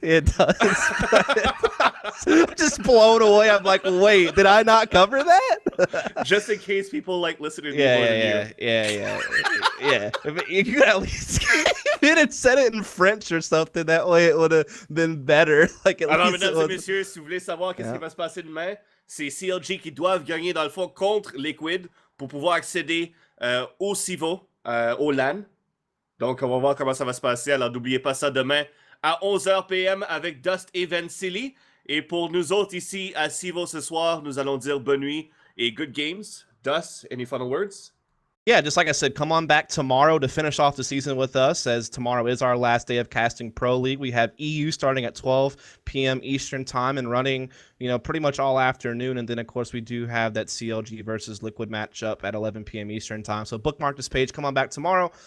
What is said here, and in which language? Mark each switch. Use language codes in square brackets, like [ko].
[en] It does. I'm just blown away. I'm like, wait, did I not cover that? Just in case people like listening to me more than you. Yeah. You could at least came in and said it in French or something. That way it would have been better. Like, at [fr] Alors, [en] least [fr] mesdames et messieurs, si vous voulez savoir qu'est-ce qui va se passer demain, C'est CLG qui doivent gagner dans le fond contre Liquid pour pouvoir accéder au CEVO, au LAN. Donc, on va voir comment ça va se passer. Alors, n'oubliez pas ça demain à 11h PM avec Dust et Vansilli. Et pour nous autres ici à CEVO ce soir, nous allons dire bonne nuit et [en] good games. Dust, any final words? Yeah, just like I said, come on back tomorrow to finish off the season with us, as tomorrow is our last day of casting Pro League. We have EU starting at 12 p.m. Eastern time and running, pretty much all afternoon. And then, of course, we do have that CLG versus Liquid matchup at 11 p.m. Eastern time. So bookmark this page. Come on back tomorrow.